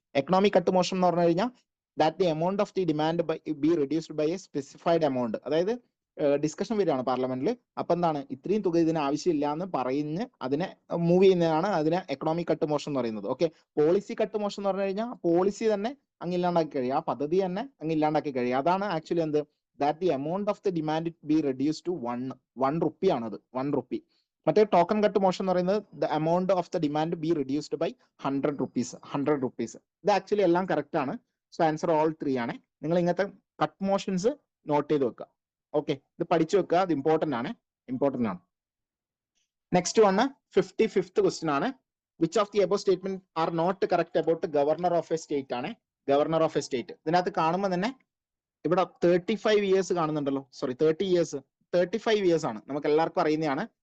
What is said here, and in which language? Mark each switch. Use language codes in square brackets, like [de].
[en] economic cut motion [ml] എന്ന് പറഞ്ഞു കഴിഞ്ഞാൽ [en] That the amount of the demand be reduced by a specified amount. [ml] അതായത് discussion വരികയാണ് പാർലമെന്റിൽ. അപ്പൊ എന്താണ് ഇത്രയും തുക ഇതിന് ആവശ്യമില്ല എന്ന് പറഞ്ഞ് അതിനെ മൂവ് ചെയ്യുന്നതാണ് അതിനെ എക്കണോമിക് കട്ട് മോഷൻ എന്ന് പറയുന്നത്. ഓക്കെ, പോളിസി കട്ട് മോഷൻ എന്ന് പറഞ്ഞു കഴിഞ്ഞാൽ പോളിസി തന്നെ അങ്ങ് ഇല്ലാണ്ടാക്കി കഴിയും, ആ പദ്ധതി തന്നെ അങ്ങ് ഇല്ലാണ്ടാക്കി കഴിയും. അതാണ് ആക്ച്വലി എന്ത് [en] that the amount of the demand be reduced to 1 rupee [ml] ആണത്, [en] 1 rupee. [ml] മറ്റേ ടോക്കൺ കട്ട് മോഷൻ എന്ന് പറയുന്നത് [en] the amount of the demand be reduced by 100 rupees. [ml] ഇത് ആക്ച്വലി എല്ലാം കറക്റ്റ് ആണ്. സോ ആൻസർ ഓൾ 3 ആണ്. നിങ്ങൾ ഇങ്ങനത്തെ കട്ട് മോഷൻസ് നോട്ട് ചെയ്ത് വെക്കുക. ഓക്കെ, ഇത് പഠിച്ചു വെക്കുക, അത് ഇമ്പോർട്ടന്റ് ആണ്. [en] Next one 55th question ആണ്. Which of the above statement are not correct about governor of a state ആണ്. [ml] ഗവർണർ ഓഫ് എ സ്റ്റേറ്റ് ഇതിനകത്ത് കാണുമ്പോൾ തന്നെ ഇവിടെ 35 ഇയേഴ്സ് കാണുന്നുണ്ടല്ലോ, സോറി 30 ഇയേഴ്സ്, 35 ഇയേഴ്സ് ആണ്, നമുക്ക് എല്ലാവർക്കും അറിയുന്നതാണ്.